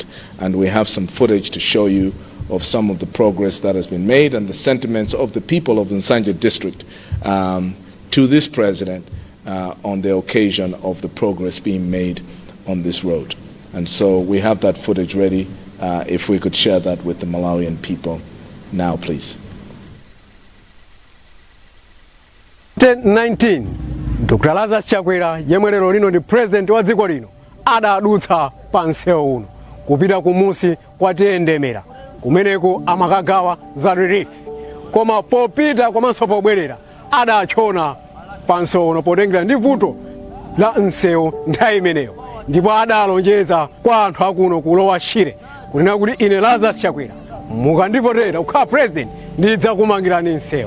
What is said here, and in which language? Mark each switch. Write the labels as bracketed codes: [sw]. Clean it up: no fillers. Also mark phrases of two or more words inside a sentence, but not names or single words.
[en] And we have some footage to show you of some of the progress that has been made and the sentiments of the people of the Nsanje district to this President on the occasion of the progress being made on this road. And so we have that footage ready. If we could share that with the Malawian people now, please. 19 Dr. [ny] Lazarus Chakwera yemwe lero lino ndi president wa dziko lino adadutsa pa msewu uno kupita kumusi kwa Tiyendemera kumeneko amakagawa za relief, koma popita komanso pobwerera adachona pa msewu uno potengera ndi vuto la msewu nthawi imeneyo, ndipo adalonjeza kwa anthu akuno ku Lower Shire kunena kuti ine Lazarus Chakwera mukandivotera kukhala president ndidzakumangirani msewu.